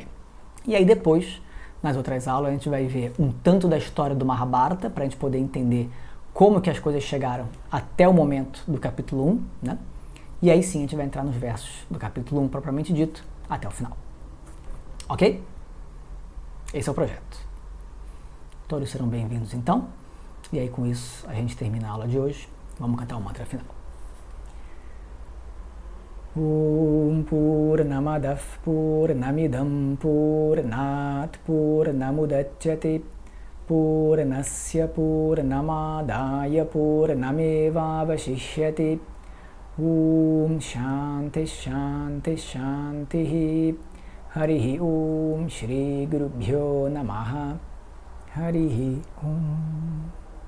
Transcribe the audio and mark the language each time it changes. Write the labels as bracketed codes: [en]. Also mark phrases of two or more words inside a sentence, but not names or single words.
[pt] E aí depois, nas outras aulas, a gente vai ver um tanto da história do Mahabharata, para a gente poder entender como que as coisas chegaram até o momento do capítulo 1, né? E aí sim a gente vai entrar nos versos do capítulo 1 propriamente dito, até o final. Ok? Esse é o projeto. Todos serão bem-vindos então. E aí com isso a gente termina a aula de hoje. Vamos cantar o mantra final. [sa] ॐ पूर्णमदः पूर्णमिदं पूर्णात् पूर्णमुदच्यते पूर्णस्य पूर्णमादाय पूर्णमेव वशिष्यते ॐ शान्तिः शान्तिः शान्तिः हरिः ॐ श्री गुरुभ्यो नमः हरिः ॐ Shri Gurubhyo Namaha Harihi Om